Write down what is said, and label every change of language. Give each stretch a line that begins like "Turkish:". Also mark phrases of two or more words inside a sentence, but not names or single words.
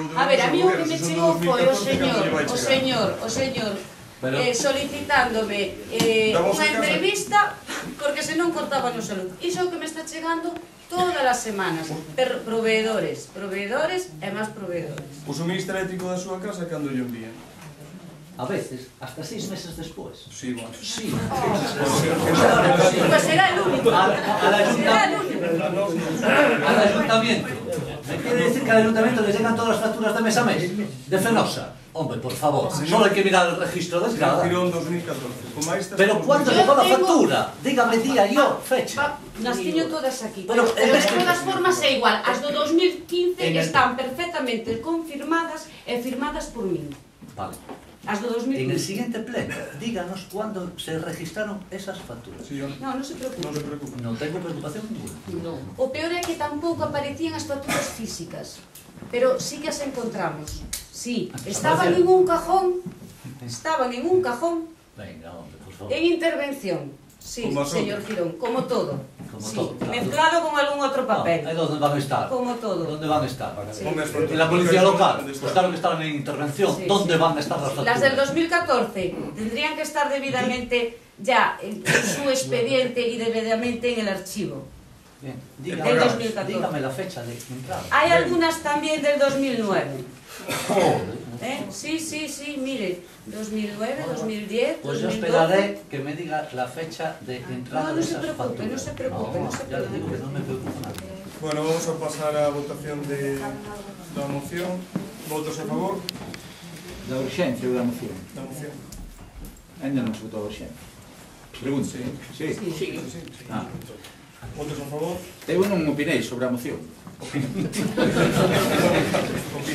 Galician: a ver, a mí o que me chegou foi o señor solicitándome unha entrevista porque senón cortaban o salud. Iso é o que me está chegando todas as semanas. Proveedores e máis proveedores. O suministro eléctrico da súa casa cando lle envían? A veces, hasta 6 meses despois.
Spanish: Sí, bueno. Sí. Pues será el único. Al ayuntamiento. Me quiere decir que al ayuntamiento le llegan todas las facturas de mes a mes. De Fenosa. Hombre, por favor. Solo hay que mirar el registro de cada. Pero ¿cuándo llegó la factura? Dígame día, yo, fecha.
Galician: Las tiño todas aquí. Pero de todas formas é igual. As do 2015 están perfectamente confirmadas e firmadas por mí.
Spanish: Vale.
Galician: As do 2015.
Spanish: En el siguiente pleno, díganos cuándo se registraron esas facturas. Sí,
Galician: Non se preocupe. non se preocupe.
Spanish: No tengo preocupación ninguna. No.
Galician: O peor é que tampouco aparecían as facturas físicas, pero sí que as encontramos.
Spanish: Sí, estaban en un cajón, Venga, hombre, por favor. en intervención. Sí,
Galician: Como as
Spanish: señor
Galician: outras.
Spanish: Girón, como todo. Como Sí, todo, claro. mezclado con algún outro papel. No, ¿dónde van a estar? Como todo. ¿Dónde van a estar? Sí.
Galician: Ponme as
Spanish: En la
Galician: fotos.
Spanish: policía local, ¿Dónde pues están? claro que estaban en intervención. Sí, ¿Dónde sí. van a estar las facturas? Las del 2014 tendrían que estar debidamente ya en su expediente y debidamente en el archivo. Bien, Del 2014. dígame la fecha de entrada. Hay algunas también del 2009. Joder. Sí, mire, 2009, 2010, Pues yo 2012. esperaré que me diga la fecha de entrada No, de no se esas preocupe, facturas. no se preocupe, no se Ya le preocupe. digo que no me preocupa nada.
Galician: Bueno, vamos a pasar a votación da moción. Votos a favor Da urxencia ou da moción? da moción. Ainda non se votou a urxencia. Pregunto. Sí. Sí. Ah. Votos a favor. Eu non opinei sobre a moción. Opina.